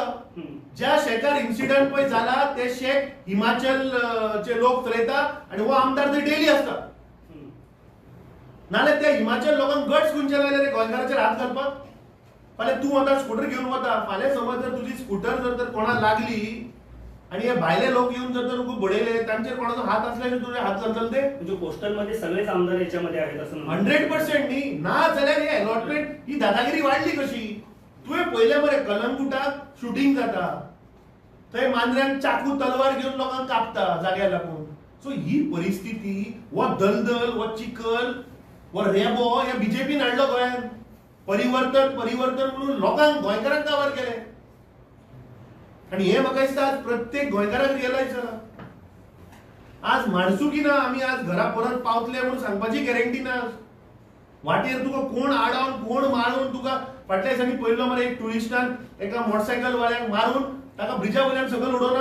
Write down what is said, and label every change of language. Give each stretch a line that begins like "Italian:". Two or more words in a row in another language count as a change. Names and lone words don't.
Konkani: ज्या शेकार इन्सिडेंट पळय जाला ते शेक हिमाचल चे लोक चलयता आणि हो आमदार थंय डेली असता. नाल्यार त्या हिमाचल लोकांक गट्स खंयचे लायले रे गोंयकाराचेर हात घालपाक? फाल्यां तूं आतां स्कूटर घेवन वता, फाल्यां समज जर तुजी स्कूटर जर कोणाक लागली आणि हे भायले लोक येऊन जर तुका बडयले तांचेर कोणाचो हात असल्याने तुझे हात घालतले ते?
Marathi: म्हणजे पोस्टल मध्ये सगळेच आमदार याच्यामध्ये आहेत असं
Konkani: 100% न्ही. ना जाल्यार हे अलॉटमेंट ही दादागिरी वाढली कशी? तुवें पळयलें मरे कलंगुटाक शूटिंग जाता, थंय मांद्र्यान चाकू तलवार घेवन लोकांक कापता जाग्यार लागून. सो ही परिस्थिती, वो दलदल, वो चिखल, वो रेबो हे बीजेपीन हाडलो गोंयांत. परिवर्तन परिवर्तन म्हणून लोकांक गोंयकारांक कावर केले. आणि हे म्हाका दिसता आज प्रत्येक गोंयकाराक रियलायज जाला. आज माणसुकी ना, आम्ही आज घरा परत पावतले म्हणून सांगपाची गॅरंटी ना. वाटेर तुका कोण आडावन कोण मारून तुका फाटल्या दिसांनी पळयलो मरे एक टुरिस्टान एका मोटरसायकल वाल्याक मारून ताका ब्रिजा वयल्यान सकयल उडोवना.